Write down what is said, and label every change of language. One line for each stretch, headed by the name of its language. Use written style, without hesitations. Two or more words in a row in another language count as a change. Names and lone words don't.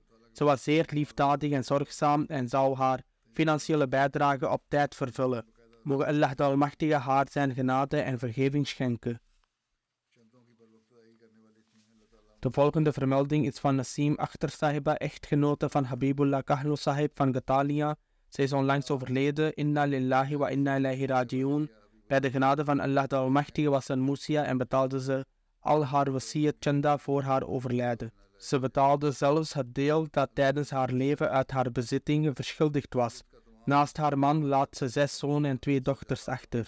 Dutch: Ze was zeer liefdadig en zorgzaam en zou haar financiële bijdrage op tijd vervullen. Mogen Allah de Almachtige haar zijn genade en vergeving schenken. De volgende vermelding is van Nasim Akhtar Sahiba, echtgenote van Habibullah Kahlo Sahib van Gatalia. Zij is onlangs overleden.
Arabic: إنا لله وإنا إليه راجعون.
Dutch: Bij de genade van Allah de Almachtige was ze een Musia en betaalde ze al haar
Urdu: وصیت چندہ
Dutch: voor haar overlijden. Ze betaalde zelfs het deel dat tijdens haar leven uit haar bezittingen verschuldigd was. Naast haar man laat ze 6 zonen en 2 dochters achter.